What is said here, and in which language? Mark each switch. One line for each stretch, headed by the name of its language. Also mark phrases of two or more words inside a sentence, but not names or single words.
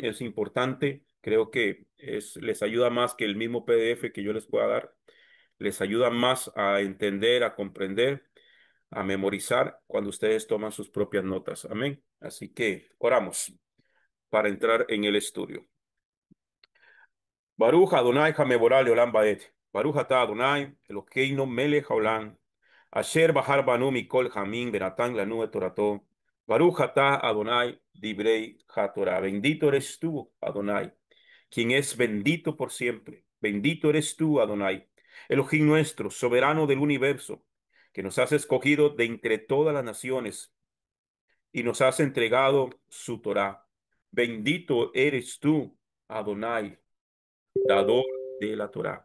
Spanish: Es importante. Creo que les ayuda más que el mismo PDF que yo les pueda dar. Les ayuda más a entender, a comprender, a memorizar cuando ustedes toman sus propias notas. Amén. Así que oramos para entrar en el estudio.
Hebrew: ברוך אדוני המבורך לעולם ועד. ברוך אתה אדוני אלוהינו מלך העולם אשר בחר בנו מכל העמים ונתן לנו את תורתו. ברוך אתה אדוני דברי התורה.
Spanish: Bendito eres tú, Adonai, quien es bendito por siempre. Bendito eres tú, Adonai, Elohim nuestro, soberano del universo, que nos has escogido de entre todas las naciones y nos has entregado su Torah. Bendito eres tú, Adonai, dador de la Torá.